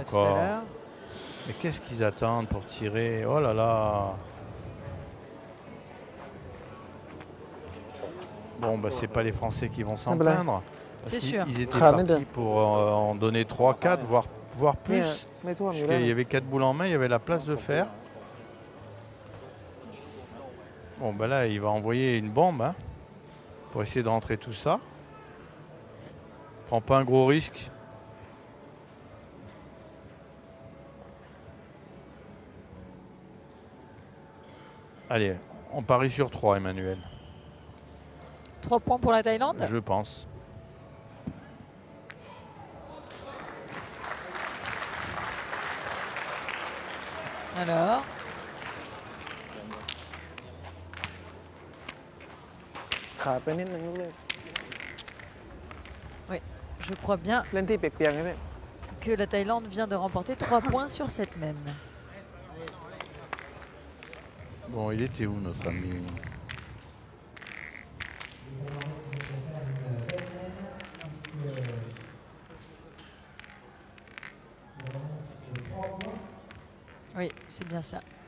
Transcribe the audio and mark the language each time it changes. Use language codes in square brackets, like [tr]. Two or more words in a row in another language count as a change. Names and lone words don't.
[fr] tout à encore. l'heure. Mais qu'est-ce qu'ils attendent pour tirer? Oh là là! Bon, bah c'est pas les Français qui vont s'en plaindre. Parce C'est sûr. qu'ils étaient partis pour en donner 3-4, voire plus. [th] ไม่ท่วมอยู่ [fr] Parce [th] แล้ว [fr] qu'il y avait 4 boules en main, il y avait la place de faire. Bon, ben là, il va envoyer une bombe hein, pour essayer de rentrer tout ça. Prend pas un gros risque. Allez, on parie sur 3, Emmanuel. 3 points pour la Thaïlande. Je pense. Alors, [th] ขาดไปนิดนึงลูกเล่น [fr] je crois bien [th] เล่นที่เปียกๆนี่แหละ [fr] que la Thaïlande vient de remporter 3 points sur cette mène. Bon, il était où notre ami? Oui, c'est bien ça.